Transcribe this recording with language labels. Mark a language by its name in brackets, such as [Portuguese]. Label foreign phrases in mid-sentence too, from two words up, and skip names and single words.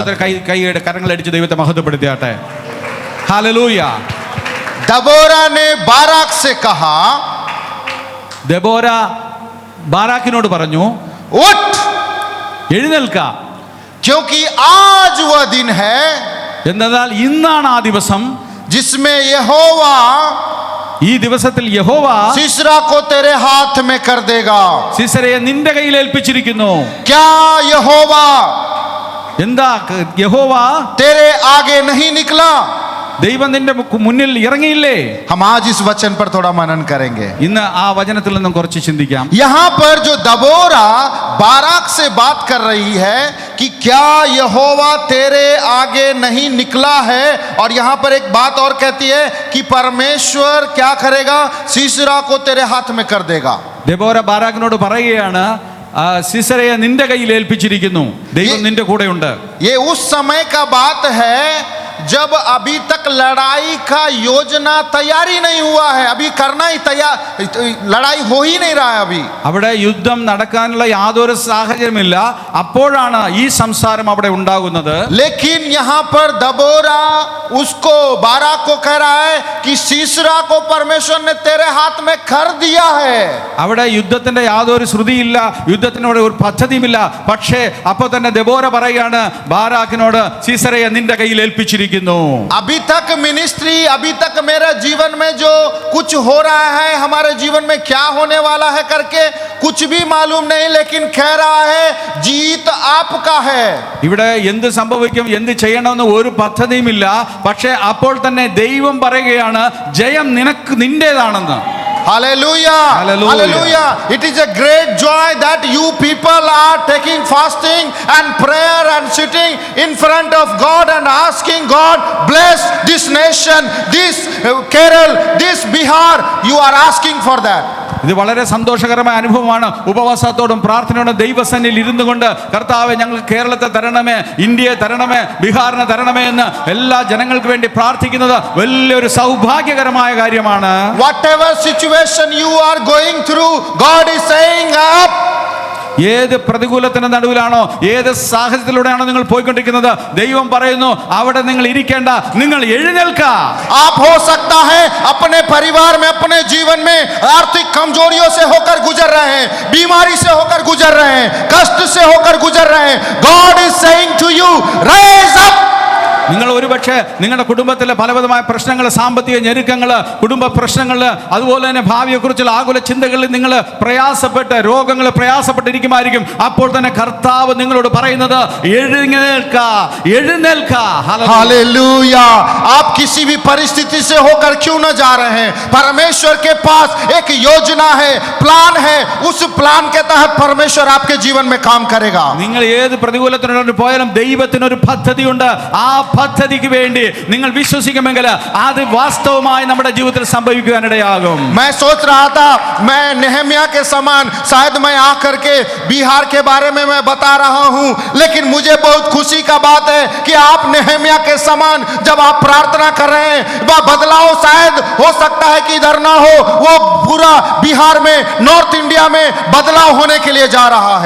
[Malayalam] കൈയുടെ കരങ്ങളടിച്ച് ദൈവത്തെ മഹത്വപ്പെടുത്തിയാട്ടെ. ഹല്ലേലൂയ. [Hindi] दबोरा ने बाराक से कहा, [Malayalam] ദെബോര ബാരാക്കിനോട് പറഞ്ഞു, [Hindi] उठ, [Malayalam] എഴുന്നേൽക്ക, [Hindi] क्योंकि आज वह दिन है [Malayalam] എന്നാൽ ഇന്നാണ് ആ ദിവസം, [Hindi] जिसमें यहोवा [Malayalam] ഈ ദിവസത്തിൽ യഹോവ [Hindi] सीसरा को तेरे हाथ में कर देगा। [Malayalam] സീസരയെ നിന്റെ കയ്യിൽ ഏൽപ്പിച്ചിരിക്കുന്നു. [Hindi] क्या यहोवा [Malayalam] എന്താ യഹോവ [Hindi] तेरे आगे नहीं निकला? [Malayalam] ദൈവം നിന്റെ മുന്നിൽ ഇറങ്ങിയില്ലേ? [Hindi] हम आज इस वचन पर थोड़ा मनन करेंगे। [Malayalam] ഇന്ന് ആ വചനത്തിൽ നിന്നും കുറച്ച് ചിന്തിക്കാം. [Hindi] यहाँ पर जो दबोरा बाराक से बात कर रही है कि क्या यहोवा तेरे आगे नहीं निकला है, और यहाँ पर एक बात और कहती है कि परमेश्वर क्या करेगा, सीसरा को तेरे हाथ में कर देगा। [Malayalam] ദെബോര ബാരാക്കിനോട് പറയുകയാണ്, സീസരയെ നിന്റെ കയ്യിൽ ഏൽപ്പിച്ചിരിക്കുന്നു, ദൈവം നിന്റെ കൂടെയുണ്ട്. [Hindi] ये उस समय का बात है जब अभी तक लड़ाई का योजना तैयारी नहीं हुआ है, अभी करना ही तैयार, लड़ाई हो ही नहीं रहा है अभी। [Malayalam] അവിടെ യുദ്ധം നടക്കാനുള്ള യാതൊരു സാഹചര്യമില്ല, അപ്പോഴാണ് ഈ സംസാരം അവിടെ ഉണ്ടാകുന്നത്. [Hindi] लेकिन यहाँ पर दबोरा उसको बाराक को कह रहा है कि सीसरा को परमेश्वर ने तेरे हाथ में कर दिया है। [Malayalam] അവിടെ യുദ്ധത്തിന്റെ യാതൊരു ശ്രുതിയില്ല, യുദ്ധത്തിനോട് ഒരു പദ്ധതിയുമില്ല. പക്ഷേ അപ്പൊ തന്നെ ദെബോര പറയുകയാണ് ബാരാക്കിനോട്, സീസരയെ നിന്റെ കയ്യിൽ ഏൽപ്പിച്ചിരിക്കുന്നു. [Hindi] अभी तक मिनिस्ट्री, अभी तक मेरे जीवन में जो कुछ हो रहा है, हमारे जीवन में क्या होने वाला है करके कुछ भी मालूम नहीं, लेकिन कह रहा है जीत आपका है। [Malayalam] ഇവിടെ എന്ത് സംഭവിക്കും, എന്ത് ചെയ്യണമെന്ന് ഒരു പദ്ധതിയുമില്ല. പക്ഷേ അപ്പോൾ തന്നെ ദൈവം പറയുകയാണ്, ജയം നിന്റേതാണെന്ന്. [English] Hallelujah. Hallelujah. Hallelujah. It is a great joy that you people are taking fasting and prayer and sitting in front of God and asking God, bless this nation, this Kerala, this Bihar. You are asking for that. [Malayalam] ഇത് വളരെ സന്തോഷകരമായ അനുഭവമാണ്. ഉപവാസത്തോടും പ്രാർത്ഥനയോടും ദൈവസന്നിധിയിൽ ഇരുന്നു കൊണ്ട്, കർത്താവെ ഞങ്ങൾ കേരളത്തെ തരണമേ, ഇന്ത്യയെ തരണമേ, ബീഹാറിനെ തരണമേ എന്ന് എല്ലാ ജനങ്ങൾക്ക് വേണ്ടി പ്രാർത്ഥിക്കുന്നത് വലിയൊരു സൗഭാഗ്യകരമായ കാര്യമാണ്. [English] Whatever situation you are going through, God is saying up. [Malayalam] ഏത് പ്രതികൂലത്തിന്റെ നടുവിലാണോ, ഏത് സാഹചര്യത്തിലൂടെയാണോ നിങ്ങൾ പോയിക്കൊണ്ടിരിക്കുന്നത്, ദൈവം പറയുന്നു അവിടെ നിങ്ങൾ ഇരിക്കേണ്ട, നിങ്ങൾ എഴുന്നേൽക്ക. [Hindi] आप हो सकता है अपने परिवार में, अपने जीवन में आर्थिक कमजोरियों से होकर गुजर रहे हैं, बीमारी से होकर गुजर रहे हैं, कष्ट से होकर गुजर रहे हैं. [English] God is saying to you, raise up. [Malayalam] നിങ്ങൾ ഒരുപക്ഷെ നിങ്ങളുടെ കുടുംബത്തിലെ പലവിധമായ പ്രശ്നങ്ങൾ, സാമ്പത്തിക ഞെരുക്കങ്ങൾ, കുടുംബ പ്രശ്നങ്ങൾ, അതുപോലെ തന്നെ ഭാവിയെക്കുറിച്ചുള്ള ആകുല ചിന്തകളിൽ നിങ്ങൾ പ്രയാസപ്പെട്ട്, രോഗങ്ങൾ പ്രയാസപ്പെട്ടിരിക്കുമായിരിക്കും. അപ്പോൾ തന്നെ കർത്താവ് നിങ്ങളോട് പറയുന്നത്, എഴുന്നേൽക്ക, എഴുന്നേൽക്ക. [Hindi] हालेलुया. आप किसी भी परिस्थिति से होकर क्यों न जा रहे हैं, परमेश्वर के पास एक योजना है, प्लान है. उस प्लान के तहत परमेश्वर आपके जीवन में काम करेगा. [Malayalam] നിങ്ങൾ ഏത് പ്രതികൂലത്തിനോട് പോയാലും ദൈവത്തിനൊരു പദ്ധതിയുണ്ട്. ആ പദ്ധതിക്ക് വേണ്ടി നിങ്ങൾ വിശ്വസിക്കുമെങ്കിൽ അത് വാസ്തവമായി നമ്മുടെ ജീവിതത്തിൽ സംഭവിക്കാനിടയാകും. [Hindi] मैं सोच रहा था मैं नेहमिया के समान शायद मैं आकर के बिहार के बारे में मैं बता रहा हूं, लेकिन मुझे बहुत खुशी का बात है कि आप नेहमिया के समान जब आप प्रार्थना कर रहे हैं, वह बदलाव शायद हो सकता है कि इधर ना हो, वो पूरा बिहार में, [English] North India [Hindi] में बदलाव होने के लिए जा रहा है.